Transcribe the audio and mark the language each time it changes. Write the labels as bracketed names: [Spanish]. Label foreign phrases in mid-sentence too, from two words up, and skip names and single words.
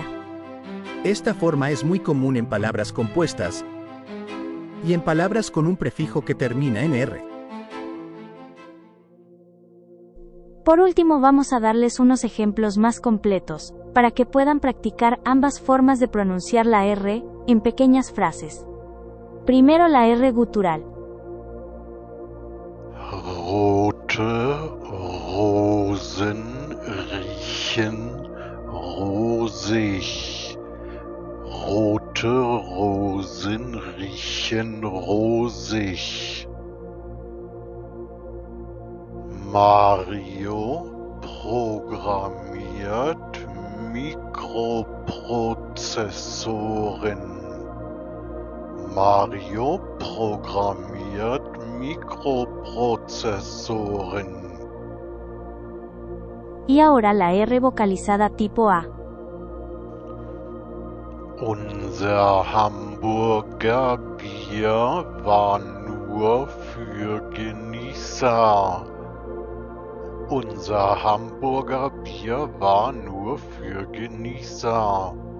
[Spanish] Esta forma es muy común en palabras compuestas y en palabras con un prefijo que termina en R. Por último vamos a darles unos ejemplos más completos, para que puedan practicar ambas formas de pronunciar la R, en pequeñas frases. Primero la R gutural. [German] Rote Rosen riechen rosig. Rote Rosen riechen rosig. Mario programmiert Mikroprozessoren. Mario programmiert Mikroprozessoren. [Spanish] Y ahora la R vocalizada tipo A. [German] Unser Hamburger Bier war nur für Genießer. Unser Hamburger Bier war nur für Genießer.